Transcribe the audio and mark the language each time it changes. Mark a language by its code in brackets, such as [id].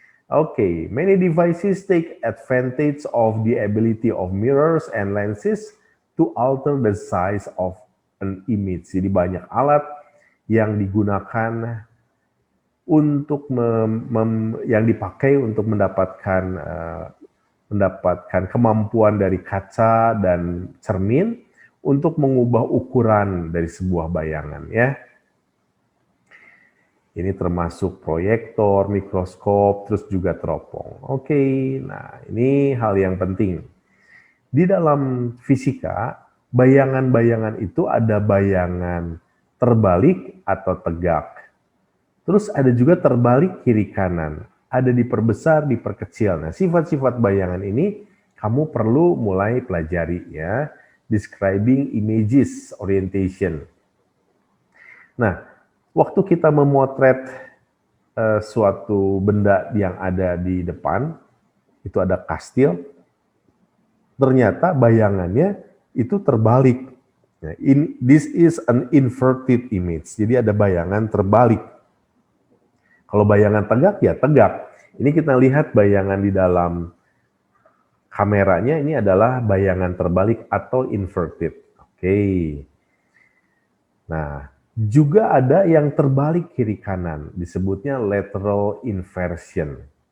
[en] Okay, many devices take advantage of the ability of mirrors and lenses to alter the size of an image. [id] Jadi banyak alat yang digunakan untuk yang dipakai untuk mendapatkan kemampuan dari kaca dan cermin untuk mengubah ukuran dari sebuah bayangan ya. Ini termasuk proyektor, mikroskop, terus juga teropong. Oke, nah ini hal yang penting. Di dalam fisika Bayangan-bayangan itu ada bayangan terbalik atau tegak. Terus ada juga terbalik kiri kanan. Ada diperbesar, diperkecil. Nah, sifat-sifat bayangan ini kamu perlu mulai pelajari ya. [en] Describing images orientation. [id] Nah, waktu kita memotret suatu benda yang ada di depan, itu ada kastil, ternyata bayangannya itu terbalik. [en] Nah, this is an inverted image. [id] Jadi ada bayangan terbalik. Kalau bayangan tegak ya tegak. Ini kita lihat bayangan di dalam kameranya ini adalah bayangan terbalik atau inverted. Oke. Nah, juga ada yang terbalik kiri kanan, disebutnya lateral inversion.